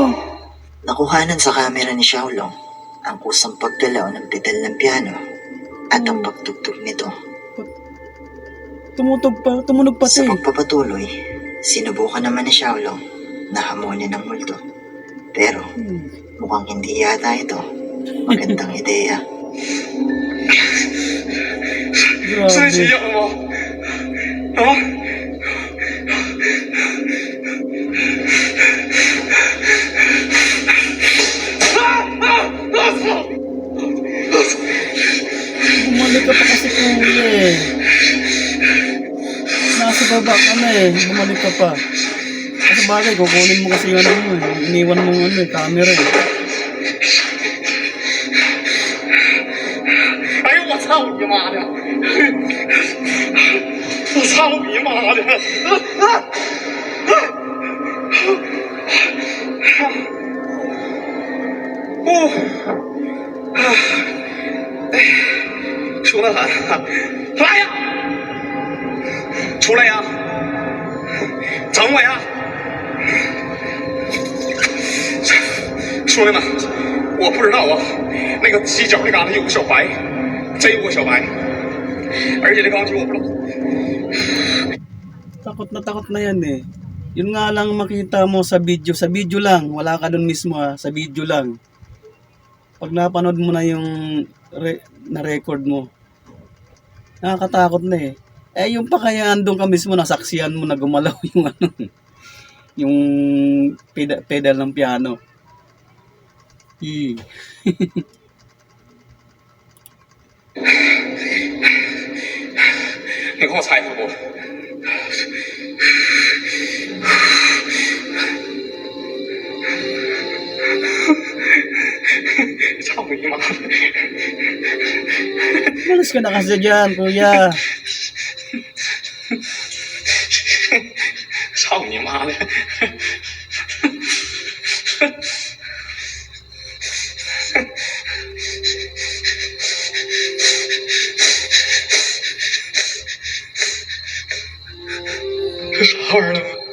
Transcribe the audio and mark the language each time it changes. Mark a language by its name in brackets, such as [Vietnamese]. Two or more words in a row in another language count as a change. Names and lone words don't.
[Filipino] Nakuhanan sa kamera ni Xiaolong ang kusang paggalaw ng pedal ng piano at ang pagtugtog nito. Tumunog Sa pati. pagpapatuloy, sinubukan naman ni Xiaolong na hamunin ang multo. Pero mukhang hindi yata ito magandang ideya. [Chinese] 真是 [Filipino] Grabe. [Chinese] 样吗？啊！ [Filipino] Bumalik ka pa kasi kuya eh. Nasa baba ka na eh. Bumalik ka pa. Kasi bagay, kukunin mo kasi yung ano mo eh. Iniwan mo ano eh, camera eh. [Chinese] 哎呦我操你妈的！我操你妈的！哦，熊大喊：“来呀，出来呀，整我呀！” 兄弟们，我不知道啊，那个犄角那嘎达有个小白，真有个小白，而且这钢琴我不知道。 [Filipino] Takot na yan eh. Yun nga lang makita mo sa video lang. Wala ka dun mismo ha, sa video lang. Pag napanood mo na yung na-record mo, nakakatakot na eh. Eh yung pa kaya andun ka mismo, nasaksihan mo na gumalaw yung ano, yung pedal ng piano. [Chinese] 你给我猜猜不？操你妈！ [Filipino] Malas ka na kasi dyan, kuya. [Chinese] 操你妈的！这啥玩意儿啊？